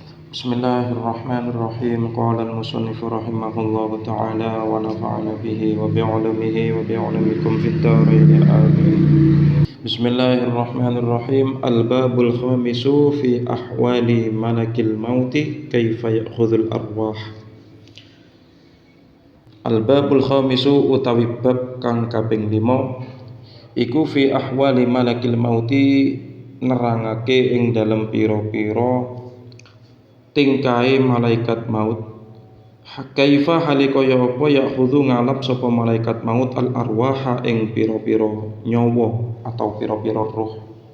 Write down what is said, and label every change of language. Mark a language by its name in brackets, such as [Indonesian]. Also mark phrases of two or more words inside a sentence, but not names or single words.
[Arabic] بسم الله الرحمن الرحيم. قال المصنف رحمه الله تعالى ونفعنا به وبعلومه وبعلومكم في الدارين آمين. بسم الله الرحمن الرحيم. الباب الخامس في أحوال ملك الموت كيف يأخذ الأرواح. الباب الخامس [Javanese] utawi bab kang kaping 5 iku [Arabic] في أحوال ملك الموت [Javanese] nerangake ing dalem pira-pira tingkae malaikat maut. Kaifa halikaya apa ya'khudhu ngalap sapa malaikat maut [Arabic] الأرواح [Javanese] ing pira-pira nyawa atau pira-pira roh.